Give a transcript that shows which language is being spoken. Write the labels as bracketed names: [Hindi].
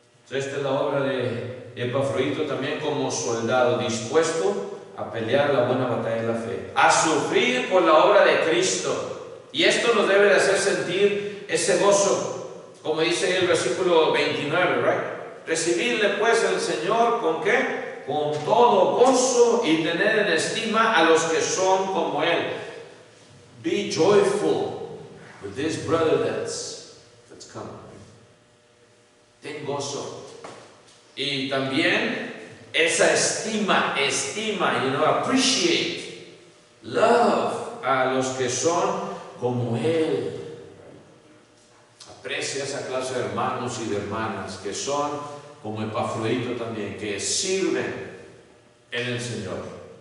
[Spanish] Esta es la obra de Epafrodito también como soldado dispuesto a pelear la buena batalla de la fe, a sufrir por la obra de Cristo. Y esto nos debe de hacer sentir ese gozo, como dice el versículo 29, ¿right? Recibirle pues el Señor, ¿con qué? Con todo gozo y tener en estima a los que son como Él. [English] Be joyful with this brother that's come. [Spanish] Ten gozo. Y también esa estima, [English] appreciate, love [Spanish] a los que son como Él. Aprecia esa clase de hermanos y de hermanas que son como Epafrodito también, que sirven en el Señor.